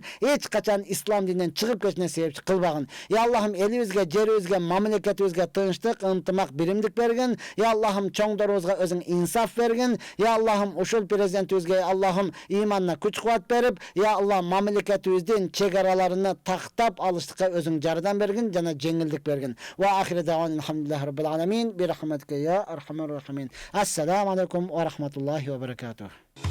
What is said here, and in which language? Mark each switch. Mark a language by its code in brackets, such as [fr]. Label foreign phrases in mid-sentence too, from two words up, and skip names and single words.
[ky] Эч качан ислам дининен чыгып кетишине себепчи кылбагын. Я Аллахым, элибизге, жерибизге, мамлекетибизге тынчтык, ынтымак, биримдик бергин. Я Аллахым, чоңдорубузга өзүң инсаф бергин. Я Аллахым, ушул президентибизге Аллахым иманына күч кубат берип, я Аллах мамлекетибиздин чегараларыны тактап алыштыкка өзүң жардам бергин жана жеңилдик бергин. [ar] وآخر دعوانا الحمد لله رب العالمين. برحمتك يا أرحم الراحمين. السلام عليكم ورحمة الله وبركاته.